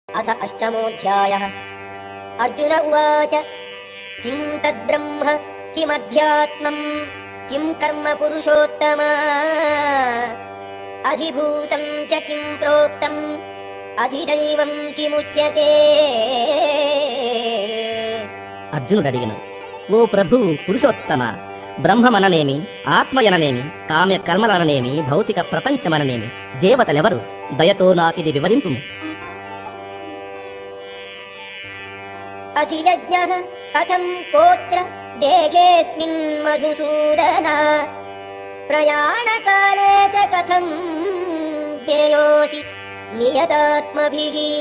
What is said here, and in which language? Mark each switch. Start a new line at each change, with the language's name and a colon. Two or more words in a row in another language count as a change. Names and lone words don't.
Sanskrit: अथ अष्टमोऽध्यायः। अर्जुन उवाच किं तद्ब्रह्म किमध्यात्मम् किं कर्म पुरुषोत्तम अधिभूतं च किं प्रोक्तम् अधिदैवं किमुच्यते।
Telugu: అర్జునుడడిగను, ఓ ప్రభు పురుషోత్తమ, బ్రహ్మమననేమి, ఆత్మయననేమి, కామ్య కర్మలననేమి, భౌతిక ప్రపంచమననేమి, దేవతలెవరు? దయతో నాకిది వివరింపుము.
Sanskrit: అధియజ్ఞః కథం కోత్ర దేహేऽస్మిన్ మధుసూదన ప్రయాణకాలే చ కథం జ్ఞేయోసి నియతాత్మభిః.